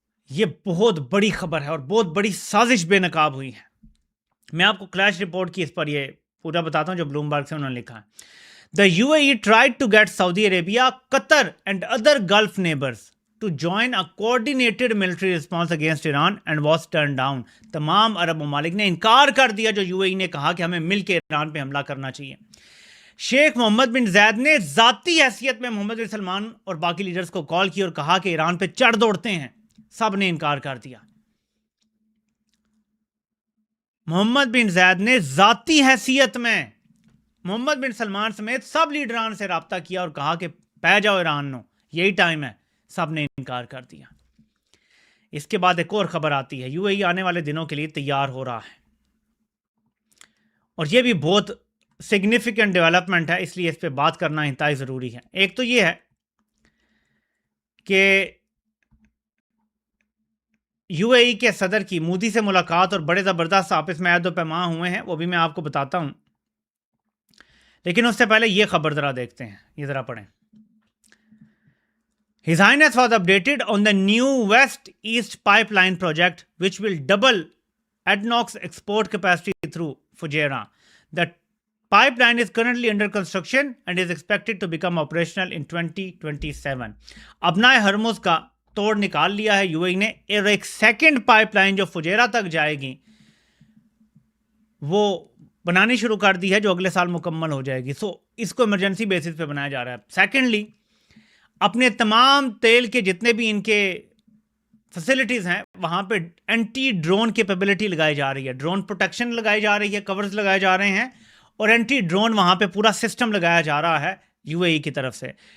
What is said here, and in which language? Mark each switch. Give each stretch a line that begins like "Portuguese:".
Urdu: یہ بہت بڑی خبر ہے اور بہت بڑی سازش بے نقاب ہوئی ہے. میں آپ کو کلیش رپورٹ کی اس پر یہ پورا بتاتا ہوں جو بلومبرگ سے انہوں نے لکھا ہے.
English: The UAE tried to get Saudi Arabia, Qatar and other Gulf neighbors to join a coordinated military response against Iran and was turned down.
Urdu: تمام عرب ممالک نے انکار کر دیا جو UAE نے کہا کہ ہمیں مل کے ایران پہ حملہ کرنا چاہیے. شیخ محمد بن زید نے ذاتی حیثیت میں محمد بن سلمان اور باقی لیڈرز کو کال کی اور کہا کہ ایران پہ چڑھ دوڑتے ہیں. سب نے انکار کر دیا. محمد بن زید نے ذاتی حیثیت میں محمد بن سلمان سمیت سب لیڈران سے رابطہ کیا اور کہا کہ پہ جاؤ ایران نو، یہی ٹائم ہے. سب نے انکار کر دیا. اس کے بعد ایک اور خبر آتی ہے. UAE آنے والے دنوں کے لیے تیار ہو رہا ہے اور یہ بھی بہت سگنیفیکنٹ ڈیولپمنٹ ہے، اس لیے اس پہ بات کرنا انتہائی ضروری ہے. ایک تو یہ ہے کہ UAE کے صدر کی مودی سے ملاقات اور بڑے زبردست آپس میں عہد و پیمان ہوئے ہیں، وہ بھی میں آپ کو بتاتا ہوں. لیکن اس سے پہلے یہ خبر ذرا دیکھتے ہیں، یہ ذرا پڑھیں.
English: His Highness was updated on the new West East pipeline project which will double ADNOC's export capacity through Fujairah. The pipeline is currently under construction and is expected to become operational in 2027.
Urdu: ابنائے Hormuz کا توڑ نکال لیا ہے UAE نے، اور ایک second pipe line جو Fujairah تک جائے گی وہ بنانی شروع کر دی ہے، جو اگلے سال مکمل ہو جائے گی. اس کو ایمرجنسی بیسس پہ بنایا جا رہا ہے. سیکنڈلی اپنے تمام تیل کے جتنے بھی ان کے فیسلٹیز ہیں وہاں پہ اینٹی ڈرون کیپیبلٹی لگائی جا رہی ہے، ڈرون پروٹیکشن لگائی جا رہی ہے، کورز لگائے جا رہے ہیں اور اینٹی ڈرون وہاں پہ پورا سسٹم لگایا جا رہا ہے UAE کی طرف سے.